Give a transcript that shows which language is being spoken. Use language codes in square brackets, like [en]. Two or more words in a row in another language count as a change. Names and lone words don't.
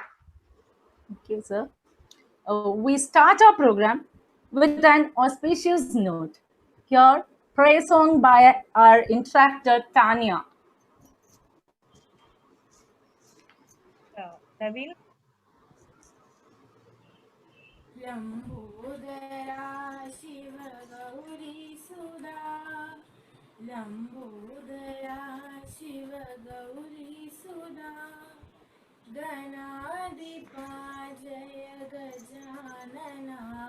[en] Thank you, sir. We start our program with an auspicious note. Here, praise song by our interactor, Tanya. Naveen? [sa] लंबोदरा शिव गौरी सुधा लंबोदरा शिव गौरी सुधा गणाधिपा जय गजानना